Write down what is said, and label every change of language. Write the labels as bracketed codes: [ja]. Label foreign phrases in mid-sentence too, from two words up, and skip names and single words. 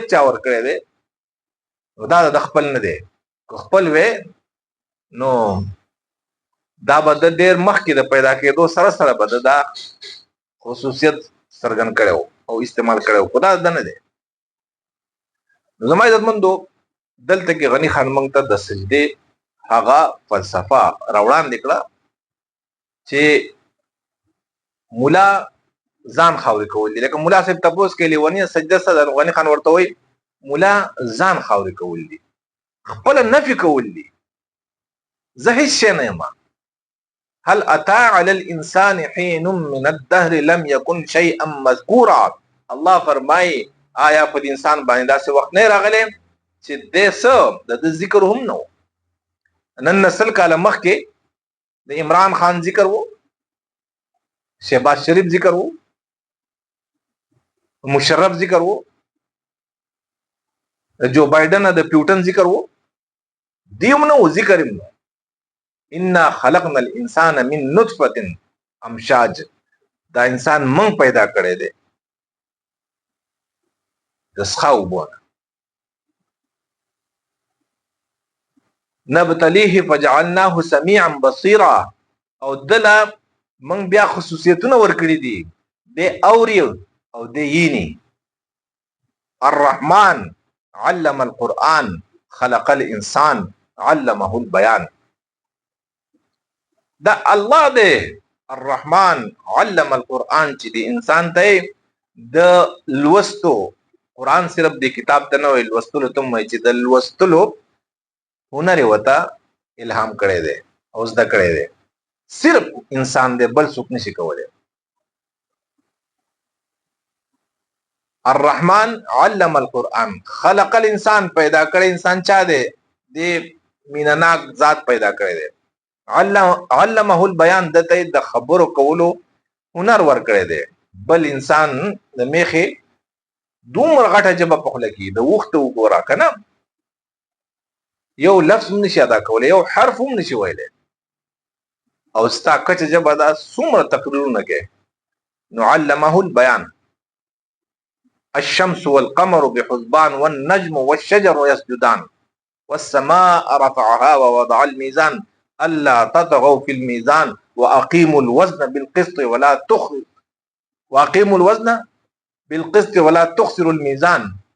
[ps] چا ورکړی دی نو دا د خپل نه دی که خپل وی نو دا به د ډېر مخکې د پیدا کېدو سره سره به دا خصوصیت څرګند کړی او استعمال کړی خو دا د نه دی نو زما عزتمندو دلته کې غنی خان موږ ته د سجدې هغه فلسفه راوړاندې کړه چې مولا ځان خاورې کول دي لکه مولا صاحب تپوس کې لیونی سجده سره غنی خان ورته وایي مولا ځان خاورې کول دي خپل نفي کول دي زه هیڅ شی نه یم [ar] هل اتى على الانسان حين من الدهر لم يكن شيئا مذكورا [ps] الله فرمای آیا په انسان باندې داسې وخت نه راغلی چې د څه د ذکر هم نو نن نسل کاله مخکې د عمران خان ذکر وو، شهباز شریف ذکر وو، مشرف ذکر وو، جو بایدن د پیوټن ذکر وو، دیومنه و ذکر نو [ar] انا خلقنا الانسان من نطفه امشاج، [ps] دا انسان من پیدا کړی دی د څښاو بونه. [ar] نبتلیه فجعلناه سمیعا بصیرا، [ps] او دله من بیا خصوصیتونه ورکړي دي، د اوري او د یینی. [ar] الرحمن علم القرآن خلق الانسان علمه البیان. [ps] دا الله دی [ar] الرحمن علم القرآن [ps] چې د انسان ته د لوستو، قرآن صرف د کتاب ته نه وایي، لوستلو ته وایي چې د لوستلو هنر وته الهام کړی دی او زده کړی دی. صرف انسان دی، بل څوک نشي کولی. [ar] الرحمن علم القرآن خلق الانسان، [ps] پیدا کړی انسان چا دی؟ د مینناک ذات پیدا کړی دی. [ar] علمه البیان، [ps] دته د خبرو کولو هنر ورکړی دی. بل انسان د میخې دومره غټه ژبه په خوله کې د وخته وګوره که نه، یو لفظ هم نشي ادا کولی، یو حرف هم نشي ویلی، او ستا کچه ژبه دا څومره تقریرونه کوي. [ar] نو علمه البیان. الشمس والقمر بحسبان والنجم والشجر يسجدان والسماء رفعها ووضع الميزان الا تطغوا في الميزان واقيموا الوزن بالقسط ولا تخسروا الميزان.